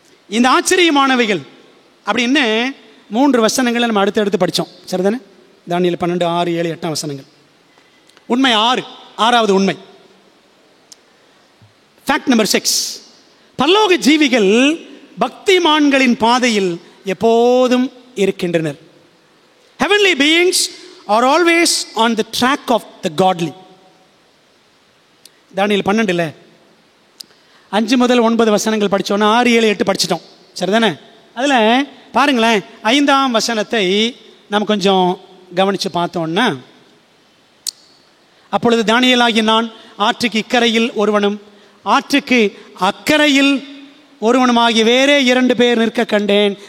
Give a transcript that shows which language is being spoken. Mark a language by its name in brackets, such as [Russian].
[Tamil] இந்த ஆச்சரியமானவைகள் அப்படின்னு 3 வசனங்களை நம்ம அடுத்து படித்தோம். சரிதானே? தானியேல் 12, 6, 7, 8 வசனங்கள். உண்மை 6வது உண்மை. Fact number 6. பரலோக ஜீவிகள் பக்திமான்களின் பாதையில் எப்போதும் இருக்கின்றனர். [English] Heavenly beings are always on the track of the godly. [Tamil] தானியேல் 12 5 முதல் 9 வசனங்கள் படித்தோன்னா 6, 7, 8 படிச்சிட்டோம். சரிதானே? அதில் பாருங்களேன், 5ஆம் வசனத்தை நம்ம கொஞ்சம் கவனித்து பார்த்தோன்னா, அப்பொழுது தானியேலாகிய நான் ஆற்றுக்கு இக்கரையில் ஒருவனும் ஆற்றுக்கு அக்கரையில் ஒருவனுமாகிய வேறே 2 பேர் நிற்க கண்டேன்.